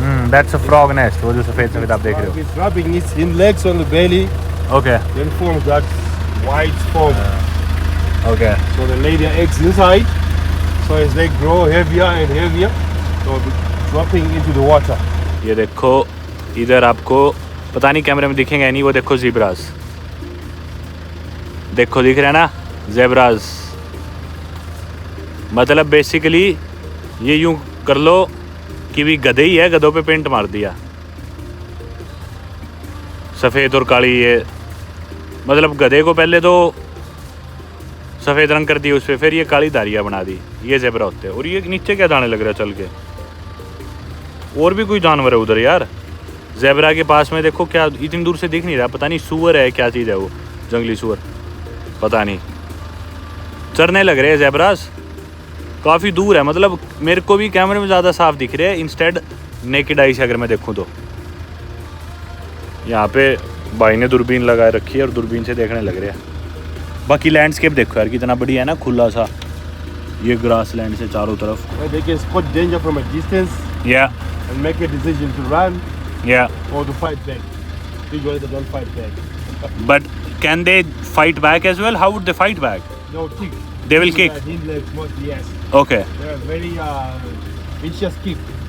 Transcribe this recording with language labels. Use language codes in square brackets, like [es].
[en] That's a frog nest. [hi] वो जो सफेद आप देख रहे हो. [en] It's rubbing its hind legs on the belly, Okay. then forms that white foam. Okay. So they lay their eggs inside. So as they grow heavier and heavier, they'll be dropping into the water. [hi] ये देखो इधर आपको पता नहीं कैमरे में दिखेंगे नहीं, वो देखो ज़ेब्रास. देखो दिख रहा है ना ज़ेब्रास. मतलब बेसिकली ये यूं कर लो कि भी गधे ही है, गधों पे पेंट मार दिया सफ़ेद और काली. ये मतलब गधे को पहले तो सफ़ेद रंग कर दिया उस पर, फिर ये काली धारियाँ बना दी. ये ज़ेब्रा होते हैं. और ये नीचे क्या दाने लग रहा है चल के. और भी कोई जानवर है उधर यार. ज़ेब्रा के पास में देखो क्या इतनी दूर से दिख नहीं रहा, पता नहीं सूअर है क्या चीज़ है वो, जंगली सूअर पता नहीं. चरने लग रहे हैं ज़ेब्रास, काफ़ी दूर है. मतलब मेरे को भी कैमरे में ज़्यादा साफ दिख रहे हैं [en] instead naked eye [hi] से अगर मैं देखूँ तो. यहाँ पे भाई ने दूरबीन लगाए रखी है और दूरबीन से देखने लग रहे हैं। बाकी लैंडस्केप देखो यार कितना बढ़िया है ना, खुला सा ये ग्रास लैंड से चारों तरफ। [en] They can spot danger from a distance Yeah, and make a decision to run yeah. or to fight back. Big ones that don't fight back. But can they fight back as well? How would they fight back? No kick. They will kick. Hind legs mostly, yes. Okay, They're very vicious kick.